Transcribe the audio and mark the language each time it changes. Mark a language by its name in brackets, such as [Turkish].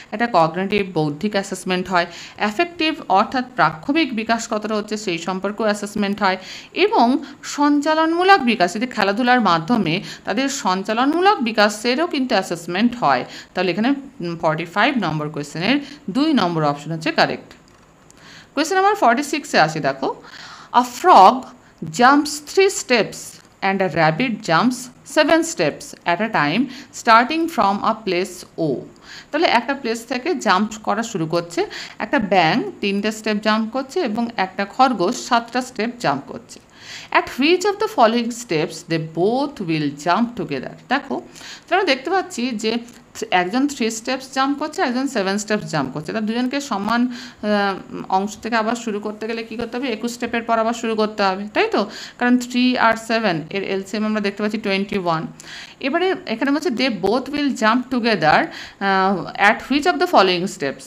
[Bangla] এটা কগনিটিভ, বৌদ্ধিক অ্যাসেসমেন্ট হয়, অ্যাফেক্টিভ অর্থাৎ প্রাক্ষবিক বিকাশ কতটা হচ্ছে সেই সম্পর্কেও অ্যাসেসমেন্ট হয়, এবং সঞ্চালনমূলক বিকাশ, যদি খেলাধুলার মাধ্যমে তাদের সঞ্চালনমূলক বিকাশেরও কিন্তু অ্যাসেসমেন্ট হয়। তাহলে এখানে 45 নম্বর কোয়েশ্চেনের 2 নম্বর অপশন হচ্ছে কারেক্ট। কোয়েশ্চেন নাম্বার 46-এ আসি। [English] দেখো, a frog jumps 3 steps and a rabbit jumps 7 steps at a time starting from a place O. [Bangla] তাহলে একটা প্লেস থেকে জাম্প করা শুরু করছে, একটা ব্যাং 3টে স্টেপ জাম্প করছে এবং একটা খরগোশ 7টা স্টেপ জাম্প করছে। [English] At which of the following steps they both will jump together? [Bangla] দেখো আমরা দেখতে পাচ্ছি যে একজন 3 স্টেপস জাম্প করছে, একজন 7 স্টেপস জাম্প করছে। তার দুজনকে সমান অংশ থেকে আবার শুরু করতে গেলে কী করতে হবে, 21 স্টেপের পর আবার শুরু করতে হবে, তাই তো? কারণ 3 আর 7 এর LCM আমরা দেখতে পাচ্ছি 21। এবারে এখানে হচ্ছে [English] They both will jump together at which of the following steps.